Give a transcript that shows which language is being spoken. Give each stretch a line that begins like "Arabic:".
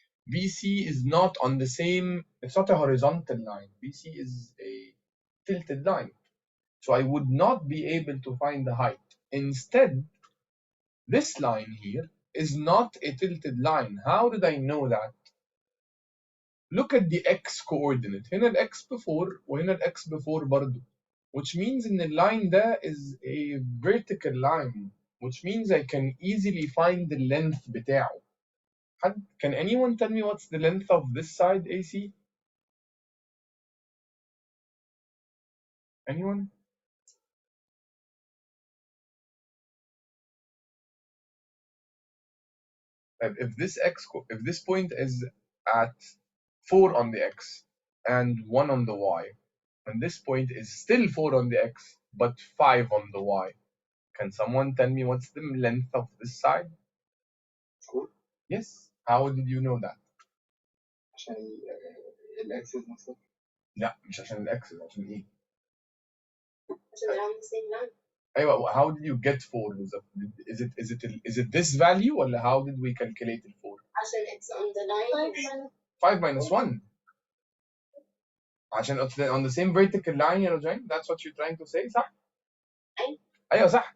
English: BC is not on the same, it's not a horizontal line. BC is a tilted line. So I would not be able to find the height. Instead, this line here is not a tilted line. How did I know that? Look at the x coordinate.
Arabic: هنا ال x before وهنا ال x before برضو.
English: Which means in the line there is a vertical line. Which means I can easily find the length بتاعه. Can anyone tell me what's the length of this side, AC? Anyone? If this point is at 4 on the x and 1 on the y, and this point is still 4 on the x but 5 on the y, can someone tell me what's the length of this side? 4. Yes. How did you know that?
Arabic: عشان الأكسس نفسه. لا مش عشان الاكسس، عشان ايه؟
English: عشان they're on the same line.
Arabic: ايوه.
English: How did you get 4 بالظبط؟ Is it this value ولا how did we calculate the 4؟ عشان it's on the line. 5 minus 1. عشان it's on the same vertical line يا رجاء. That's what you're trying to say، صح؟
Arabic: ايوه صح.